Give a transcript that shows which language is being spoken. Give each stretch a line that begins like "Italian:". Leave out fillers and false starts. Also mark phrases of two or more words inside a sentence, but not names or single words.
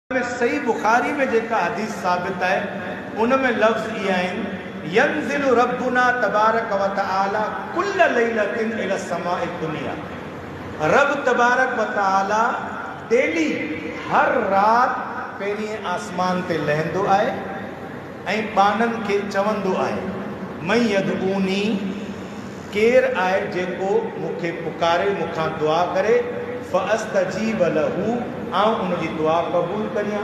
Sindhi: सही बुखारी में जेका हदीस साबित है उनमें लफ्ज़ इहा आहिनि
Arabic: ينزل ربنا تبارك وتعالى كل ليلة إلى السماء الدنيا.
Sindhi: रब
Arabic: تبارك وتعالى
Sindhi: डेली हर रात पहिरीं आसमान ते लहंदो आहे ऐं बाननि खे चवंदो आहे
Arabic: من يدعوني,
Sindhi: केरु आहे जेको मूंखे पुकारे, मूंखां दुआ करे,
Arabic: فأستجيب له,
Sindhi: आउं उनजी दुआ क़बूल करियां।